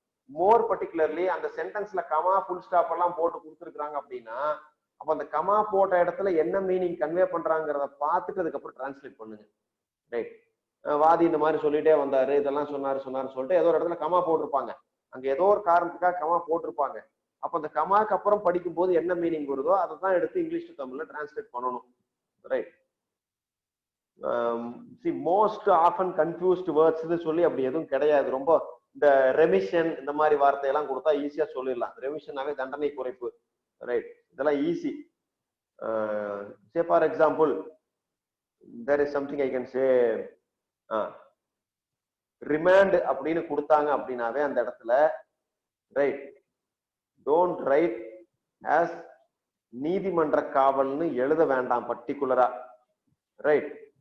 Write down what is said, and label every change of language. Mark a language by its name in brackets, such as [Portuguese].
[Tamil] மோர் particularly அந்த சென்டென்ஸ்ல comma full stop எல்லாம் போட்டு கொடுத்துருக்காங்க அப்படின்னா அப்ப அந்த கமா போட்ட இடத்துல என்ன மீனிங் கன்வே பண்றாங்கிறத பார்த்துட்டு அதுக்கப்புறம் டிரான்ஸ்லேட் பண்ணுங்க, ரைட்? வாதி இந்த மாதிரி சொல்லிட்டே வந்தாரு, இதெல்லாம் சொன்னாருன்னு சொல்லிட்டு ஏதோ ஒரு இடத்துல கமா போட்டிருப்பாங்க, அங்க ஏதோ ஒரு காரணத்துக்காக கமா போட்டிருப்பாங்க. அப்ப அந்த கமாக்கு அப்புறம் படிக்கும் போது என்ன மீனிங் வருதோ அதை தான் எடுத்து இங்கிலீஷ் டு தமிழ்ல டிரான்ஸ்லேட் பண்ணணும், right? [English] see most often confused words [Tamil] சொல்லி அப்படி எதுவும் கிடையாது. ரொம்ப இந்த ரெமிஷன் இந்த மாதிரி வார்த்தையெல்லாம் கொடுத்தா ஈஸியா சொல்லிடலாம். ரெமிஷனாவே தண்டனை குறைப்பு, ரைட்? இதெல்லாம் easy. [English] say for example there is something I can say, [Tamil] remand அப்படின்னு கொடுத்தாங்க அப்படின்னாவே அந்த இடத்துல, ரைட், [English] don't write as [Tamil] நீதிமன்ற காவல்னு எழுத வேண்டாம் பர்டிகுலரா, ரைட்?